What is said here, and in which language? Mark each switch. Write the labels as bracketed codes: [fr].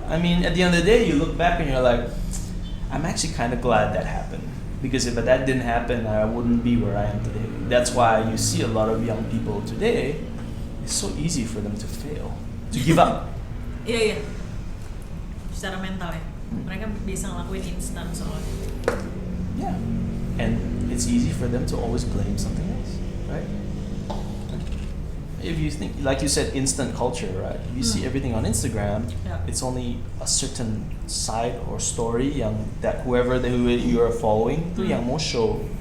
[en] I mean, at the end of the day, you look back and you're like, I'm actually kind of glad that happened. Because if that didn't happen, I wouldn't be where I am today. That's why you see a lot of young people today, it's so easy for them to fail, to give up. [id] Iya. Secara mental ya. Mereka bisa ngelakuin instan soalnya. [en] Yeah. And it's easy for them to always blame something else, right? If you think, like you said, instant culture, right? You see everything on Instagram. It's only a certain side or story that who you are following [id] itu yang mau [en] show.